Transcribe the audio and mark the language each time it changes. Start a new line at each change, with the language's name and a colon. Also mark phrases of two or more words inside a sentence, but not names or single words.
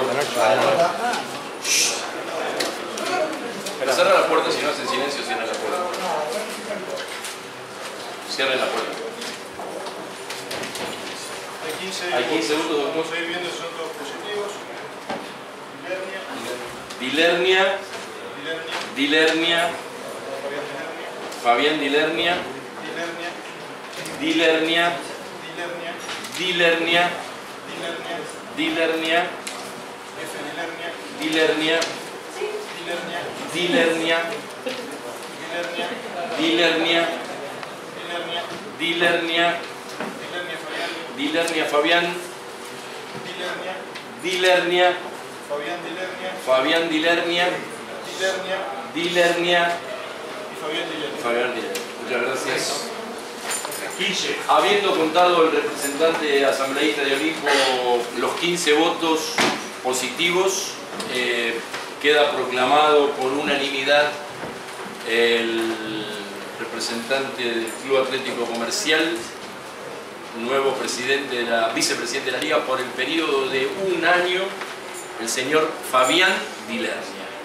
Spanish: favor. Cierra la puerta, si no hacen silencio, cierren la puerta. Cierren la puerta. Hay 15 segundos, doctor. Vamos a ir viendo si son todos positivos. Dilernia, Fabián Dilernia, Fabián Dilernia, Dilernia, Dilernia, Dilernia, Dilernia, F. Dilernia, Dilernia, Dilernia, Dilernia, Dilernia, Dilernia, Dilernia, Dilernia, Dilernia Fabián, Fabián, Dilernia, Fabián Dilernia, Fabián Dilernia, Dilernia Dilernia, y Fabián Dilernia. Fabián Dilernia. Muchas gracias. Habiendo contado el representante asambleísta de Olimpo los 15 votos positivos, queda proclamado por unanimidad el representante del Club Atlético Comercial, nuevo vicepresidente de la Liga por el periodo de un año, el señor Fabián Dilernia.